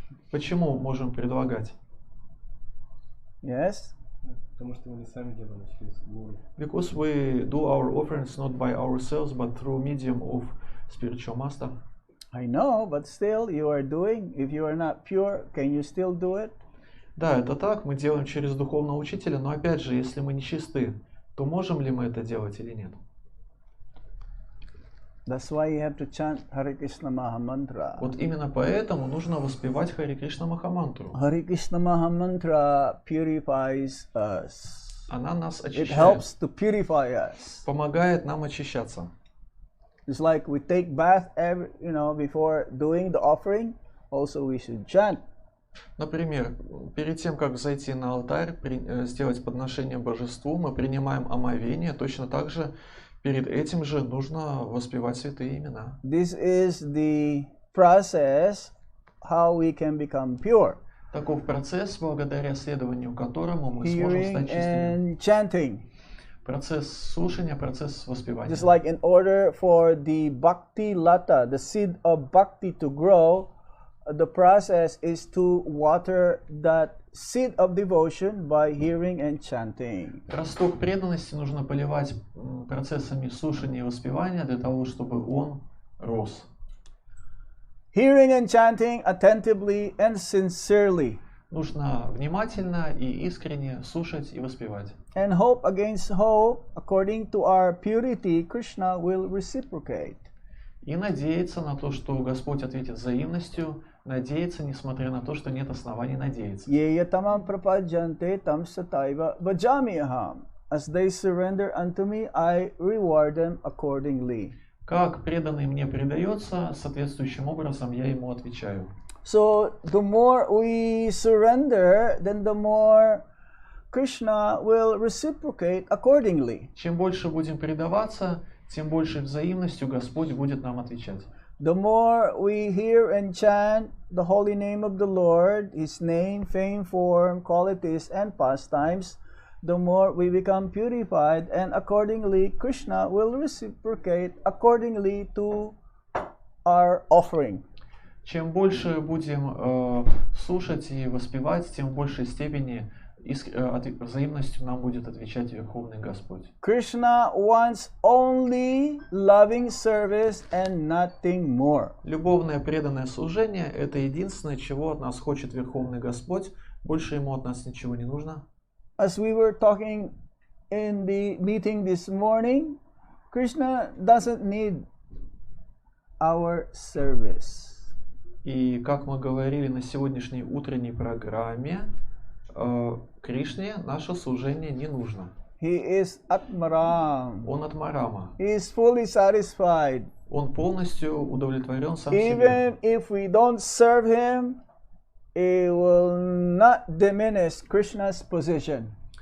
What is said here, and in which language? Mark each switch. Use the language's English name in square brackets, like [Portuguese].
[Russian] Почему можем предлагать? [English] Yes? [Russian] Потому что мы не сами делаем через гуру. [English] Because we do our offerings not by ourselves, but through medium of spiritual master. I know, but still you are doing. If you are not pure, can you still do it? [Russian] Да, это так, мы делаем через духовного учителя, но опять же, если мы не чисты, то можем ли мы это делать или нет? [English] That's why you have to chant Hare Krishna Mahamantra. [Russian] Вот именно поэтому нужно воспевать Харе Кришна Махамантру. [English] Hare Krishna Mahamantra purifies us. [Russian] Она нас [English] It [Russian] очищает, [English] helps to purify us. [Russian] помогает нам очищаться. [English] It's like we take bath before doing the offering. Also, we should chant. [Russian] Например, перед тем, как зайти на алтарь, сделать подношение божеству, мы принимаем омовение. Точно так же перед этим же нужно воспевать святые имена. [English] This is the process how we can become pure. [Russian] Таков процесс, благодаря следованию которому мы сможем [English] Hearing [Russian] стать чистыми. [English] and chanting. [Russian] Процесс слушания, процесс воспевания. [English] Just like in order for the bhakti lata, the seed of bhakti to grow, the process is to water that seed of devotion by hearing and chanting. [Russian] Росток преданности нужно поливать процессами слушания и воспевания для того, чтобы он рос. [English] Hearing and chanting attentively and sincerely. [Russian] Нужно внимательно и искренне слушать и воспевать. [English] And hope against hope, according to our purity, Krishna will reciprocate. [Russian] И надеяться на то, что Господь ответит взаимностью, надеяться, несмотря на то, что нет оснований надеяться. [Sanskrit] Ye tamam prapadyante tam sataiva vajami aham. [English] As they surrender unto me, I reward them accordingly. [Russian] Как преданный мне предается, соответствующим образом я ему отвечаю. [English] So the more we surrender, then the more Krishna will reciprocate accordingly. [Russian] Чем больше будем предаваться, тем больше взаимностью Господь будет нам отвечать. [English] The more we hear and chant the holy name of the Lord, His name, fame, form, qualities, and pastimes, the more we become purified, and accordingly Krishna will reciprocate accordingly to our offering. [Russian] Чем больше будем слушать и воспевать, тем в большей степени взаимностью нам будет отвечать Верховный Господь. [English] Krishna wants only loving service and nothing more. [Russian] Любовное преданное служение – это единственное, чего от нас хочет Верховный Господь. Больше ему от нас ничего не нужно. [English] As we were talking in the meeting this morning, Krishna doesn't need our service. [Russian] И как мы говорили на сегодняшней утренней программе, Кришне наше служение не нужно. [English] He is Atmaram. [Russian] Он Атмарама. [English] He is fully satisfied. [Russian] Он полностью удовлетворен сам себе. [English] Even if we don't serve him, it will not diminish Krishna's position.